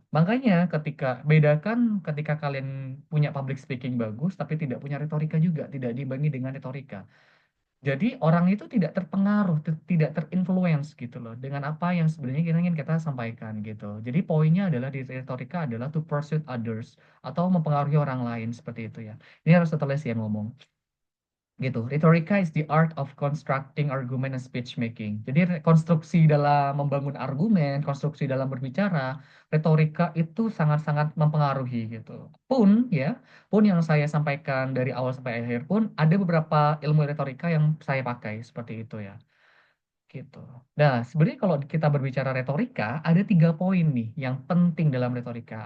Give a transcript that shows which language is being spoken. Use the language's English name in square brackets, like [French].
[Indonesian] Makanya bedakan ketika kalian punya public speaking bagus tapi tidak punya retorika juga, tidak diimbangi dengan retorika. Jadi orang itu tidak terpengaruh, tidak terinfluence gitu loh dengan apa yang sebenarnya kita ingin kita sampaikan gitu. Jadi poinnya adalah di retorika adalah [English] to persuade others [Indonesian] atau mempengaruhi orang lain seperti itu ya. Ini harus Aristoteles yang ngomong gitu. [English] Rhetorica is the art of constructing argument and speech making. [Indonesian] Jadi konstruksi dalam membangun argumen, konstruksi dalam berbicara, retorika itu sangat-sangat mempengaruhi gitu. Pun yang saya sampaikan dari awal sampai akhir pun ada beberapa ilmu retorika yang saya pakai seperti itu ya. Gitu. Nah, sebenarnya kalau kita berbicara retorika, ada 3 poin nih yang penting dalam retorika.